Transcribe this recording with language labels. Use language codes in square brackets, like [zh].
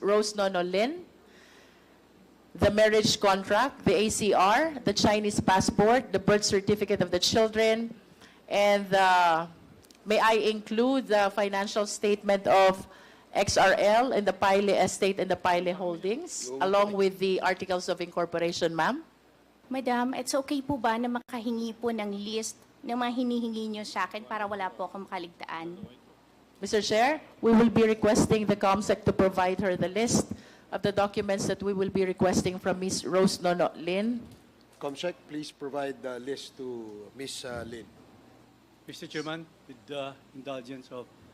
[en] Rose Nono Lin, the marriage contract, the ACR, the Chinese passport, the birth certificate of the children, and may I include the financial statement of XRL and the Pile Estate and the Pile Holdings, along with the articles of incorporation, ma'am? [tl] Madam, it's okay po ba na makahingi po ng list ng mga hinihingi nyo sa akin para wala po akong makaligtaan? [en] Mr. Chair, we will be requesting the COMSEC to provide her the list of the documents that we will be requesting from Ms. Rose Nono Lin. Comsec, please provide the list to Ms. Lin. Mr. Chairman, with the indulgence of